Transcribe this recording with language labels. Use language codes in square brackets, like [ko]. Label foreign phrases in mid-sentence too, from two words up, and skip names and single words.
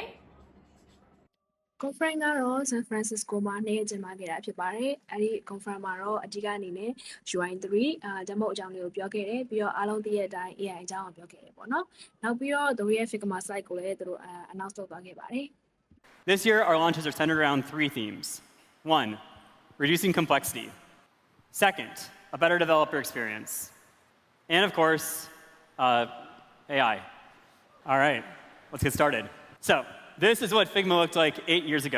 [my] Conference ကတော့ San Francisco မှာနေ့ရက်ကျင်းပခဲ့တာဖြစ်ပါတယ်အဲ့ဒီ Conference မှာတော့အဓိကအနေနဲ့ UI3 demo အကြောင်းလေးကိုပြောခဲ့တယ်ပြီးတော့အားလုံးသိတဲ့အတိုင်း AI အကြောင်းကိုပြောခဲ့တယ်ပေါ့နော်နောက်ပြီးတော့သူတို့ရဲ့ Figma Slides ကိုလည်းသူတို့ announce လုပ်သွားခဲ့ပါတယ် [en] This year, our launches are centered around three themes. One, reducing complexity. Second, a better developer experience. And of course, AI. All right, let's get started. So this is what Figma looked like 8 years ago.